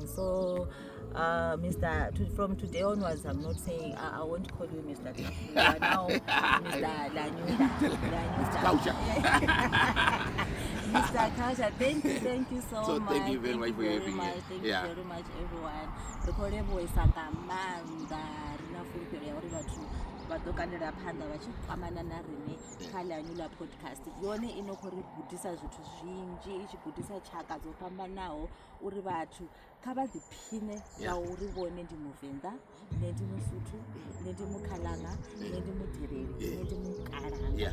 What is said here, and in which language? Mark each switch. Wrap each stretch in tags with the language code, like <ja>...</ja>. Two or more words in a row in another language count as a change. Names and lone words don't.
<en>So, from today onwards, I'm not saying I won't call you Mr. Tapu. You are now Mr. Lanyula. Mr. Culture. Mr. Culture, thank you so much. Thank you very much for having me. Thank you very much, everyone.</en> <ve>Rekode voisa ngamanda rina fulufhelo ya uri vathu vha ḓo kandela phanḓa vha tshi kwamana na riṋe kha Lanyula podcast. Yone i no khou ri gudisa zwithu zwinzhi, i tshi gudisa tshaka dzo fhambanaho uri vhathu kha vha ḓiphine nga uri vhone ndi muvenḓa, nṋe ndi musuthu, nṋe ndi mukhalanga, nṋe ndi mudeleli, nṋe ndi mukalanga.</ve>